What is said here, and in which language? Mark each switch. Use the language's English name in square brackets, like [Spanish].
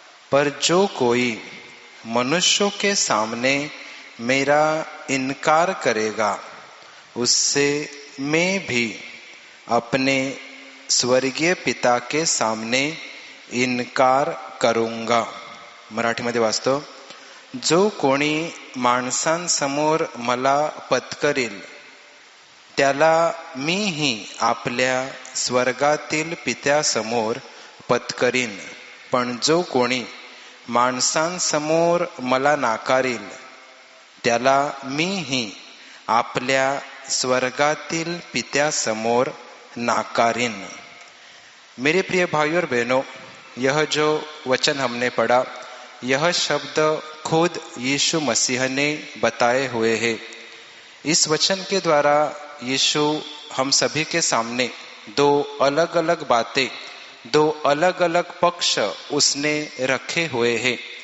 [Hindi] पर जो कोई मनुष्यों के सामने मेरा इनकार करेगा उससे मैं भी अपने स्वर्गीय पिता के सामने इनकार करूंगा। [Marathi] मराठीमध्ये वाचतो। जो कोणी माणसांसमोर मला पत्करेल त्याला मीही आपल्या स्वर्गातील पित्यासमोर पत्करीन। पण जो कोणी माणसांसमोर मला नाकारेल त्याला मीही आपल्या स्वर्गातील पित्यासमोर नाकारीन। [Hindi] मेरे प्रिय भाइयों और बहनों, यह जो वचन हमने पढ़ा, यह शब्द खुद यीशु मसीह ने बताए हुए हैं। इस वचन के द्वारा यीशु हम सभी के सामने दो अलग अलग बातें, दो अलग अलग पक्ष उसने रखे हुए हैं।